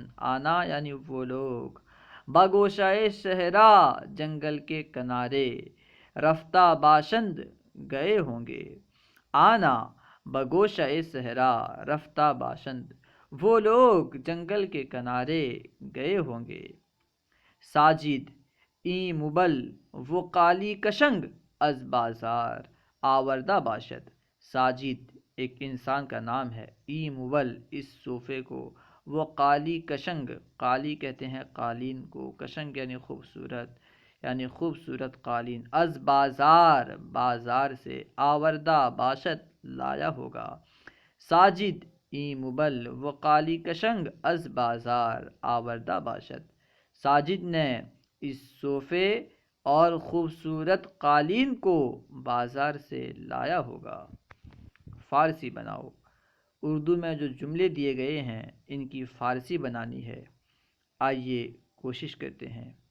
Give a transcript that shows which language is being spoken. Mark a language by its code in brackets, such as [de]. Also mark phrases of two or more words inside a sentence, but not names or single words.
[ur] آنا یعنی وہ لوگ، [fa] بگوشۂ صحرا [ur] جنگل کے کنارے، [fa] رفتہ باشند [ur] گئے ہوں گے. [fa] آنا بگوشۂ صحرا رفتہ باشند، [ur] وہ لوگ جنگل کے کنارے گئے ہوں گے. [fa] ساجد این مبل وہ قالی کشنگ از بازار آوردہ باشد. [ur] ساجد ایک انسان کا نام ہے. [fa] ای مبل [ur] اس صوفے کو، وہ قالی کشنگ، قالی کہتے ہیں قالین کو، کشنگ یعنی خوبصورت قالین، [fa] از بازار [ur] سے، [fa] آوردہ باشد [ur] لایا ہوگا. [fa] ساجد ای مبل وہ قالی کشنگ از بازار آوردہ باشد. [ur] ساجد نے اس صوفے اور خوبصورت قالین کو بازار سے لایا ہوگا. فارسی بناؤ. اردو میں جو جملے دیے گئے ہیں ان کی فارسی بنانی ہے. آئیے کوشش کرتے ہیں.